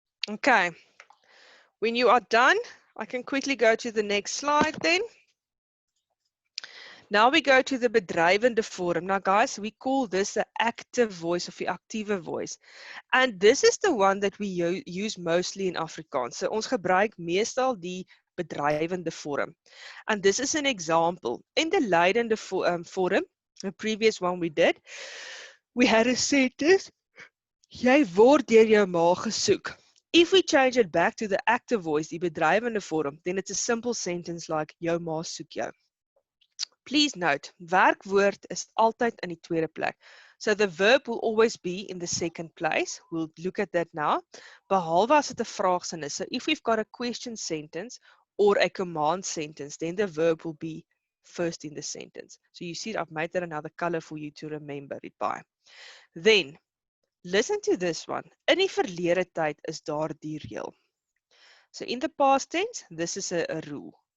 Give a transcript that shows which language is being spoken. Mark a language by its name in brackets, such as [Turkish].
[English] Okay, when you are done, I can quickly go to the next slide then. Now we go to the bedrywende vorm. Now guys, we call this the active voice of the actieve voice. And this is the one that we use mostly in Afrikaans. [Afrikaans] So ons gebruik meestal die bedrywende vorm. [English] And this is an example. In the lydende vorm, the previous one we did, we had a sentence, [Afrikaans] jy word deur jou ma gesoek. [English] If we change it back to the active voice, die bedrywende vorm, then it's a simple sentence like, [Afrikaans] jou ma soek jou. Please note, werkwoord is altyd in die tweede plek. [English] So the verb will always be in the second place. We'll look at that now. [Afrikaans] Behalwe as dit 'n vraagsin is. [English] So if we've got a question sentence or a command sentence, then the verb will be first in the sentence. So you see, I've made that another color for you to remember it by. Then, listen to this one. [Afrikaans] In die verlede tyd is daar die reël. [English] So in the past tense, this is a rule.